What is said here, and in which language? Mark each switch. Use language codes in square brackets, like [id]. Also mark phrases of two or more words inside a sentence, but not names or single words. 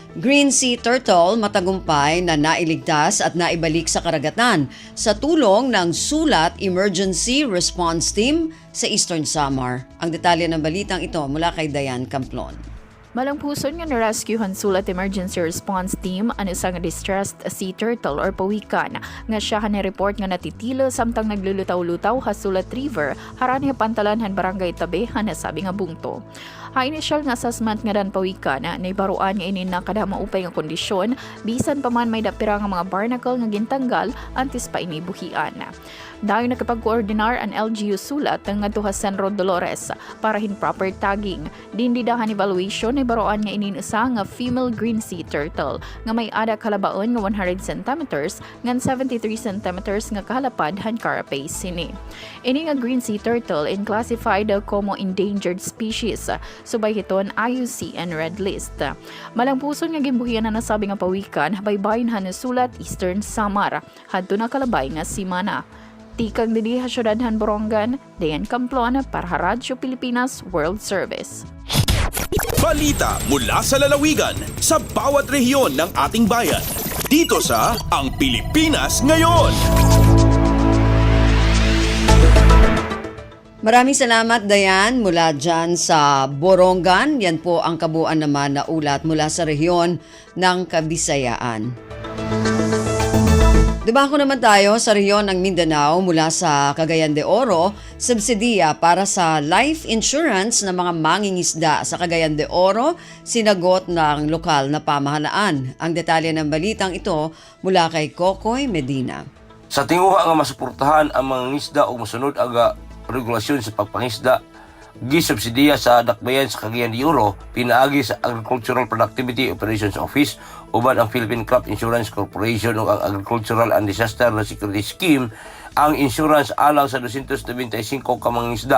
[en] Green Sea Turtle [tl] matagumpay na nailigtas at naibalik sa karagatan sa tulong ng Sulat Emergency Response Team sa Eastern Samar. Ang detalye ng balitang ito mula kay Dayan Camplon. [war] Malangpuson nga na-rescuehan Sulat Emergency Response Team ang isang [en] distressed sea turtle [war] or pawikan nga siya ni-report nga natitilo samtang naglulutaw-lutaw ha Sulat River harani pantalanhan barangay Tabe nasabi nga bungto. Ha initial nga assessment nga dan pawikan na ibaruan nga inin na kada maupay nga kondisyon bisan pa man may dapira nga mga barnacle nga gintanggal antes pa inibuhian. Dayon nakapag-coordinar ang LGU Sulat ngadto sa Senro Dolores para hin [en] proper tagging. [war] Dindidahan evaluation na baroan nga inin usa nga female [en] green sea turtle [war] nga may ada kalabaon nga 100 cm ngan 73 cm nga kahalapad han carapace sini. Ini nga [en] green sea turtle [war] in classified como [en] endangered species [war] subay hiton IUCN Red List. Malangpuson nga gimbuhian na nasabi nga pawikan baybayin han Sulat Eastern Samar hadto na kalabay nga simana. Tikang didi ha syudadhan Borongan, Dayan Camplon para Radyo Pilipinas World Service. [tl] Balita mula sa lalawigan sa bawat rehiyon ng ating bayan. Dito sa Ang Pilipinas Ngayon. Maraming salamat, Dayan, mula dyan sa Borongan. Yan po ang kabuuan naman na ulat mula sa rehiyon ng Kabisayaan. Dumako naman tayo sa rehiyon ng Mindanao mula sa Cagayan de Oro, subsidiya para sa [en] life insurance [tl] ng mga mangingisda sa Cagayan de Oro, sinagot ng lokal na pamahalaan. Ang detalye ng balitang ito mula kay Kokoy Medina. [ceb] Sa tinguha nga masuportahan ang mga ngisda o masunod aga regulasyon sa pagpangisda, gisubsidiya sa dakbayan sa Cagayan de Oro, pinaagi sa Agricultural Productivity Operations Office uban ang Philippine Crop Insurance Corporation o ang Agricultural and Disaster Security Scheme ang insurance alang sa 295 ka mga isda.